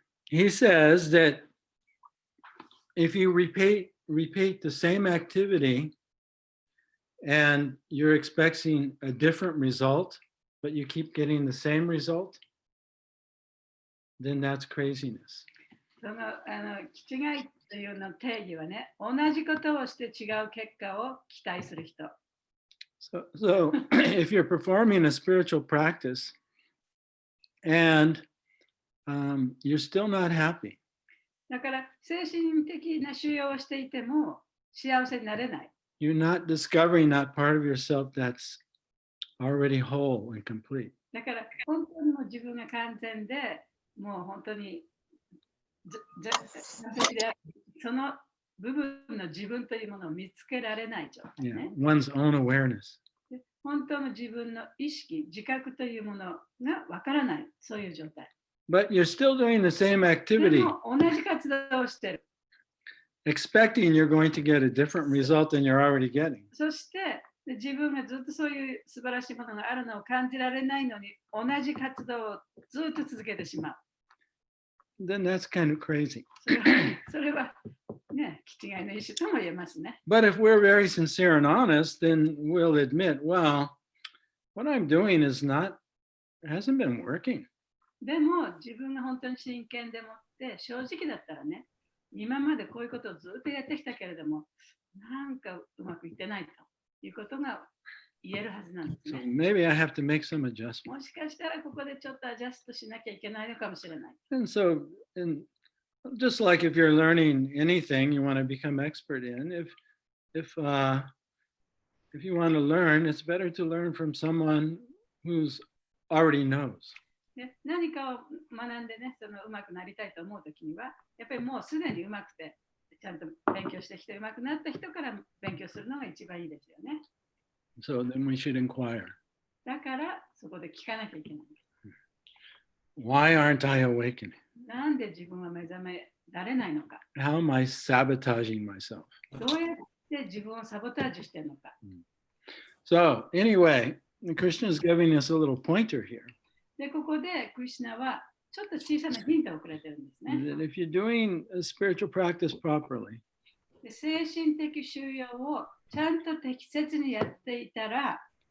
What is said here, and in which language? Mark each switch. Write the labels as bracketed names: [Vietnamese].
[English] He says that if you repeat the same activity and you're expecting a different result, but you keep getting the same result, then that's craziness. [Japanese] その気違いというの定義はね、同じことをして違う結果を期待する人。 [English] So if you're performing a spiritual practice and you're still not happy, [Japanese] だから精神的な修養をしていても幸せになれない。 [English] you're not discovering that part of yourself that's already whole and complete. [Japanese] だから本当にもう自分が完全で、もう本当に完璧である、その部分の自分というものを見つけられない状態ね。 [English] One's own awareness. [Japanese] 本当の自分の意識、自覚というものがわからない、そういう状態。 [English] But you're still doing the same [Japanese] で [English] activity, [Japanese] も同じ活動をしてる。 [English] expecting you're going to get a different result than you're already getting. [Japanese] そして自分がずっとそういう素晴らしいものがあるのを感じられないのに、同じ活動をずっと続けてしまう。 [English] Then that's kind of crazy. [Japanese] それはね、気違いの意思とも言えますね。 [English] But if we're very sincere and honest, then we'll admit, well, what I'm doing hasn't been working. [Japanese] でも自分が本当に真剣でもって正直だったらね、今までこういうことをずっとやってきたけれども、なんかうまくいってないということが言えるはずなんです [English] So [Japanese] ね。 [English] maybe I have to make some adjustments. [Japanese] もしかしたらここでちょっとアジャストしなきゃいけないのかもしれない。 [English] And so, just like if you're learning anything you want to become expert in, if you want to learn, it's better to learn from someone who's already knows. [Japanese] で何かを学んでね、そのうまくなりたいと思うときには、やっぱりもうすでにうまくて、ちゃんと勉強してきてうまくなった人から勉強するのが一番いいですよね。 [English] So then we should inquire, [Japanese] だからそこで聞かなきゃいけない。 [English] why aren't I awakening? [Japanese] なんで自分は目覚められないのか。 [English] How am I sabotaging myself? [Japanese] どうやって自分をサボタージュしてるのか。 [English] So anyway, the Krishna is giving us a little pointer here. [Japanese] で、ここでクリシュナはちょっと小さなヒントをくれてるんですね。 [English] That if you're doing a spiritual practice properly, [Japanese] で精神的修養をちゃんと適切にやっていたら、